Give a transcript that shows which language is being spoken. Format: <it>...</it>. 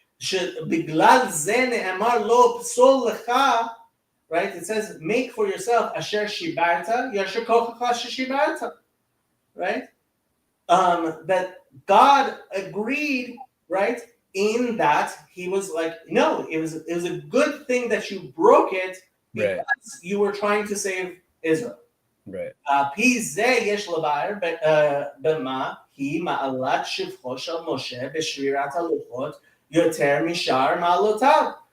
<he>שבגלל זה נאמר לו פסול לך, right?</he> <en>It says, make for yourself</en> <he>אשר שיברת, ישר כוחך ששיברת,</he> <en>right? That God agreed, right? In that he was like, no, it was a good thing that you broke it because you were trying to save Israel. Right.</en> <he>פי זה יש לבאר במה היא מעלת שבחו של משה בשבירת הלוחות יותר משאר מעלותיו.</he>